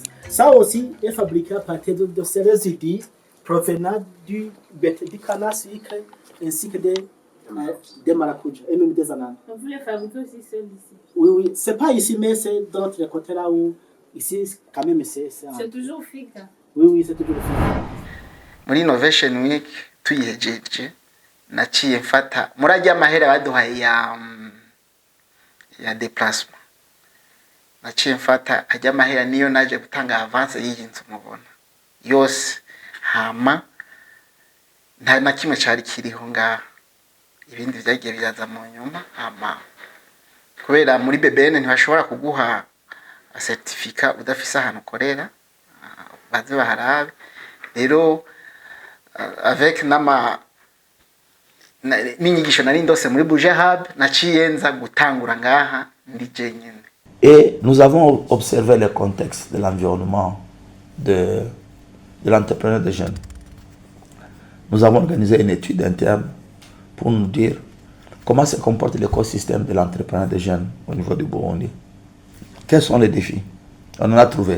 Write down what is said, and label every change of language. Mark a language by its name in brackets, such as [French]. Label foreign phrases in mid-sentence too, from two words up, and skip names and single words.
[French] Ça aussi est fabriqué à partir de ces résidus provenant du canne à sucre ainsi que des maracujas et même des ananas. Vous les fabriquez aussi seuls ici? Oui, oui. C'est pas ici, mais c'est dans l'autre côté là où, ici, quand même, c'est toujours FIC. Oui, oui, c'est toujours FIC. [Rundi] Muri Innovation Week tuyihejeje naciye mfata murajya amahera baduhaye ya déplacement. Naciye mfata ajya amahera niyo naje gutanga avance y'iyi nzu mubona yose hama nta na kimwe cyari kiriho ngaha, ibindi byagiye byaza mu nyuma. Hama kubera muri BBN ntibashobora kuguha certificat udafise ahantu ukorera, baze baharabe rero avec n'inyigisho nari ndose muri Buja Hub naciye nza gutangura ngaha ndi jenyine. [French] Et nous avons observé le contexte de l'environnement de l'entrepreneur des jeunes. Nous avons organisé une étude interne pour nous dire comment se comporte l'écosystème de l'entrepreneur des jeunes au niveau du Burundi. Quels sont les défis? On en a trouvé.